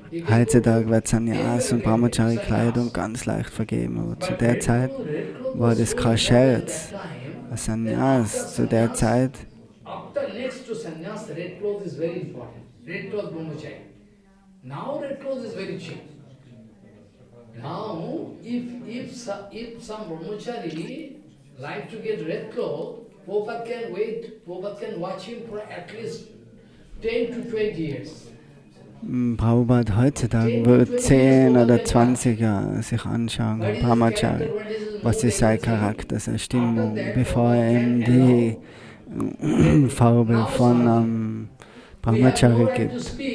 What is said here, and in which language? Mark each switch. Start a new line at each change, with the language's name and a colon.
German: Heutzutage wird Sannyas und Brahmachari-Kleidung ganz leicht vergeben, aber zu der Zeit war das kein Scherz. Ein Sannyas zu der Zeit,
English: After next to sannyas, red cloth is very important. Red cloth brahmachari. Now red cloth is very cheap. Now, if some brahmachari like to get red cloth, Prabhupada can wait, Prabhupada can watch him for at least 10 to 20 years.
German: Prabhupada heutzutage wird 10 oder 20 Jahre sich anschauen, Brahmachari, was ist sein Charakter, seine Stimmung, bevor er ihm die Farbe von Brahmachari gibt.